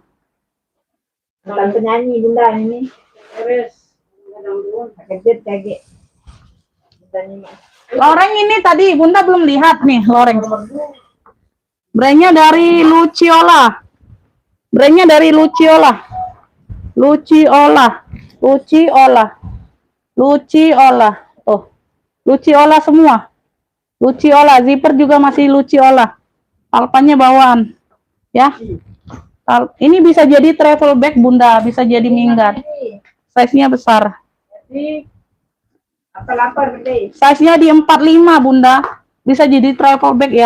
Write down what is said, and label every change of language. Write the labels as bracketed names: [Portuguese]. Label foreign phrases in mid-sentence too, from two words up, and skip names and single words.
[Indonesian] Bukan penyanyi Bunda ini. Terus. Kaget kaget. Bunda ini. Loreng ini tadi Bunda belum lihat nih loreng. Brandnya dari Luciola. Brandnya dari Luciola. Luciola. Luciola. Luciola. Oh. Luciola semua. Luciola, zipper juga masih Luciola. Alpannya bawaan. Ya. Ini bisa jadi [English] travel bag [Indonesian] Bunda, bisa jadi minggat. Size-nya besar. Jadi apa lapar gede? Size-nya di 45 Bunda. Bisa jadi [English] travel bag [Indonesian] ya.